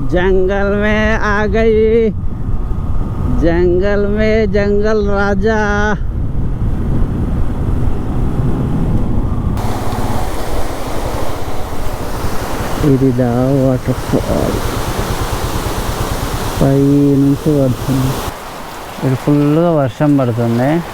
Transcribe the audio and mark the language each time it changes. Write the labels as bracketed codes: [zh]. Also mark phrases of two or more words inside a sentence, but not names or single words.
[hi] जंगल में आ गई, जंगल में जंगल राजा। [te] ఇదిదా వాటర్ ఫాల్ పై నుంచి పడుతుంది. ఇక్కడ ఫుల్గా వర్షం పడుతుంది.